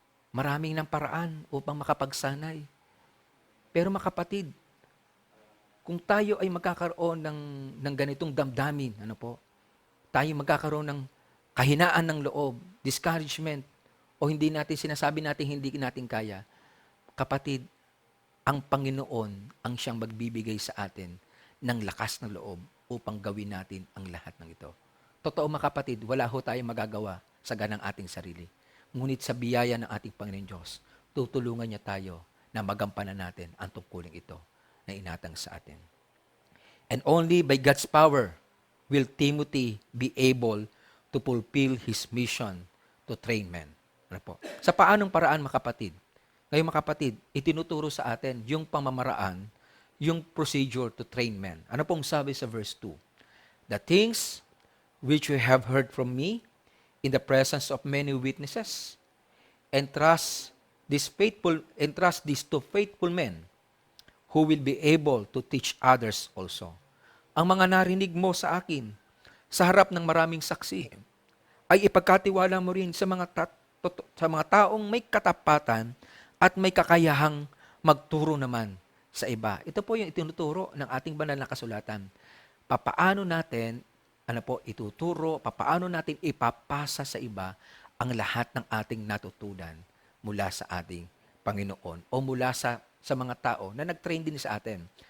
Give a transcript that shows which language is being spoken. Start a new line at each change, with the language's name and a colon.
Filipino: Maraming ng paraan upang makapagsanay. Pero makapatid, kung tayo ay magkakaroon ng ganitong damdamin, tayo magkakaroon ng kahinaan ng loob, discouragement, o hindi natin sinasabi natin hindi natin kaya, kapatid, ang Panginoon ang siyang magbibigay sa atin ng lakas ng loob upang gawin natin ang lahat ng ito. Totoo mga kapatid, wala ho tayong magagawa sa ganang ating sarili. Ngunit sa biyaya ng ating Panginoon Diyos, tutulungan niya tayo na magampanan natin ang tungkuling ito na inatang sa atin.
English: And only by God's power will Timothy be able to fulfill his mission to train men.
Filipino: Sa paanong paraan, mga kapatid? Ngayon, mga kapatid, itinuturo sa atin yung pamamaraan, yung
English: procedure to train men.
Filipino: Ano pong sabi sa verse 2?
English: The things which you have heard from me in the presence of many witnesses, entrust this to faithful men who will be able to teach others also.
Filipino: Ang mga narinig mo sa akin sa harap ng maraming saksi ay ipagkatiwala mo rin sa mga taong may katapatan at may kakayahang magturo naman sa iba. Ito po yung itinuturo ng ating banal na kasulatan. Papaano natin ituturo, papaano natin ipapasa sa iba ang lahat ng ating natutunan mula sa ating Panginoon o mula sa mga tao na nag-train din sa atin.